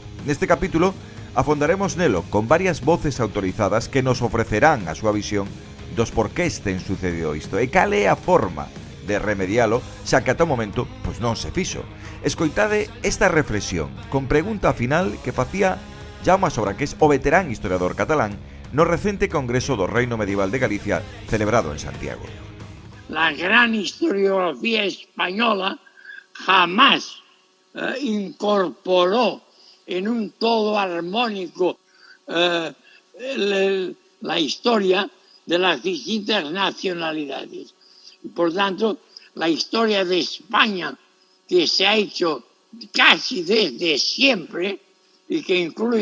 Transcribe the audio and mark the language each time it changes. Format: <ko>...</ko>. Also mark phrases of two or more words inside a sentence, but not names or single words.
<gl>Neste capítulo afondaremos nelo con varias voces autorizadas que nos ofrecerán a súa visión dos porqués ten sucedido isto e cal é a forma de remedialo, xa que ata o momento pois non se fixo. Escoitade esta reflexión con pregunta final que facía Jaume Sobraqués, o veterán historiador catalán, no recente Congreso do Reino Medieval de Galicia celebrado en Santiago.</gl> <es>La gran historiografía española jamás incorporó en un todo armónico la historia de las distintas nacionalidades. Y por tanto, la historia de España, que se ha hecho casi desde siempre y que incluye</es>